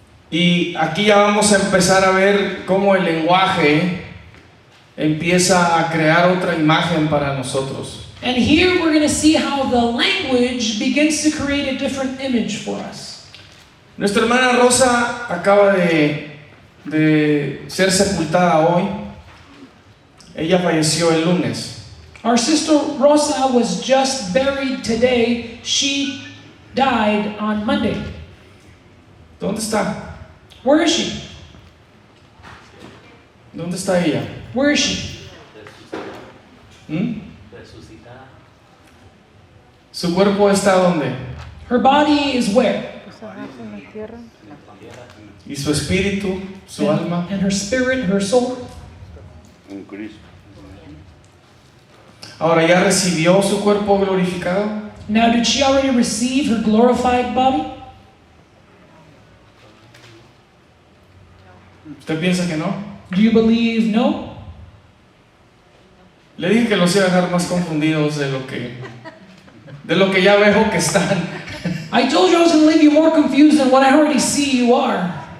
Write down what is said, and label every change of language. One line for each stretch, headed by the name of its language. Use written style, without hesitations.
Spanish: Y aquí ya vamos a empezar a ver cómo el lenguaje empieza a crear otra imagen para nosotros.
English: And here we're going to see how the language begins to create a different image for us.
Spanish: Nuestra hermana Rosa acaba de ser sepultada hoy. Ella falleció el lunes.
English: Our sister Rosa was just buried today. She died on Monday.
Spanish: ¿Dónde está?
English: Where is she?
Spanish: ¿Dónde está ella?
English: Where is she?
Spanish: ¿Su cuerpo está dónde?
English: Her body is where?
Spanish: ¿Y su espíritu, su alma?
English: And her spirit, her soul.
Spanish: Ahora, ¿ya recibió su cuerpo glorificado?
English: Now, did she already receive her glorified body?
Spanish: ¿Usted piensa que no?
English: Do you believe no?
Spanish: Le dije que los iba a dejar más confundidos de lo que ya veo que están.
English: I told you I was going to leave you more confused than what I already see you are.